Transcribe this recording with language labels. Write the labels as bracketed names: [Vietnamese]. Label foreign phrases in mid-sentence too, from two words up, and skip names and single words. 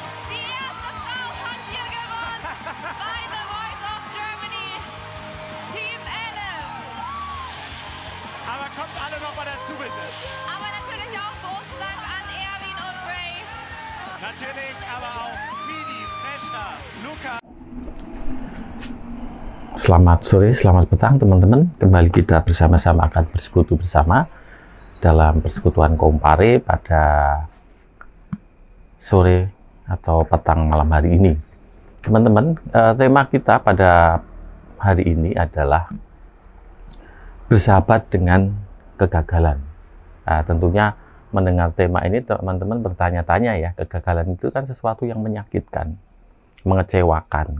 [German] Die erste Frau hat hier gewonnen bei The Voice of Germany. Team Alice. Aber kommt alle noch mal dazu, bitte. Aber natürlich auch großen Dank an Erwin und Ray. Natürlich aber auch Fidi, Meshta, Luca. [Indonesian] Selamat sore, selamat petang teman-teman. Kembali kita bersama-sama akan bersekutu bersama dalam persekutuan Kompare pada sore atau petang malam hari ini. Teman-teman, tema kita pada hari ini adalah bersahabat dengan kegagalan Nah, tentunya mendengar tema ini teman-teman bertanya-tanya ya, kegagalan itu kan sesuatu yang menyakitkan, mengecewakan.